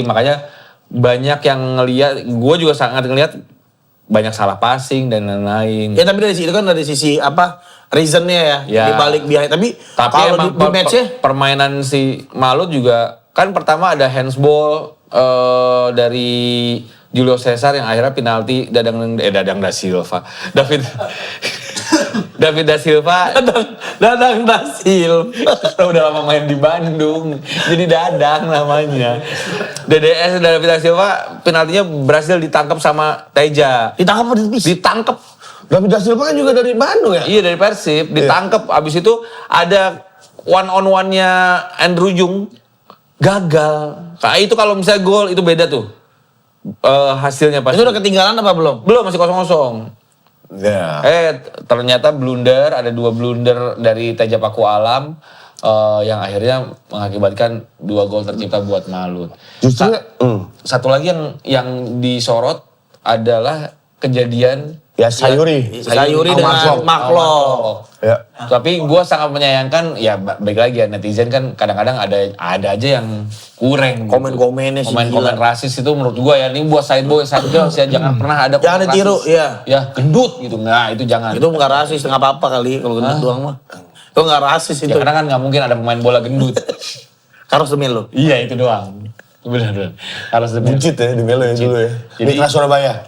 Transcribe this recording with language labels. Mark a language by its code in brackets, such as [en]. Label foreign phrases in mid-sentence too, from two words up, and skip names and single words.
[id] Makanya banyak yang ngelihat, gue juga sangat ngelihat banyak salah passing dan lain-lain. Ya tapi dari situ kan dari sisi apa reasonnya ya, Ya. di balik behind. Tapi Tapi kalau emang di matchnya permainan si Malut juga kan pertama ada handsball dari Julio Cesar yang akhirnya penalti Dadang da Silva. David da Silva Dadang Dasil. udah lama main di Bandung, jadi Dadang namanya. DDS David da Silva penaltinya berhasil ditangkap sama Teja. Ditangkap apa ditepis? Ditangkap. David da Silva kan juga dari Bandung ya? Iya dari Persib, ditangkap. Abis itu ada [en] one on one- [id] nya Andrew Jung, gagal. Nah, itu kalau misalnya gol itu beda tuh hasilnya pasti. Itu udah ketinggalan apa belum? Belum, masih 0-0. Ya. Ternyata blunder, ada 2 blunder dari Teja Paku Alam yang akhirnya mengakibatkan 2 gol tercipta buat Malut. Justru Satu lagi yang disorot adalah kejadian Sayuri. Sayuri dengan Maklo. Ya. Tapi gue sangat menyayangkan, ya baik lagi ya netizen kan kadang-kadang ada aja yang kurang. Komen-komennya sih Komen-komen gila. rasis itu menurut gue ya, ini buat [en] side boy, side girls [id] ya, jangan pernah ada Jangan komen ditiru, rasis. iya. Ya gendut gitu, nah itu jangan. Itu nggak rasis, nggak apa-apa kali kalau gendut doang mah. Itu nggak rasis Ya itu. karena kan nggak mungkin ada pemain bola gendut. Carlos Demil lo. Iya itu doang. Benar-benar. Harus lebih. Buncit ya di Melo ya dulu ya. Jadi- Mitra Surabaya.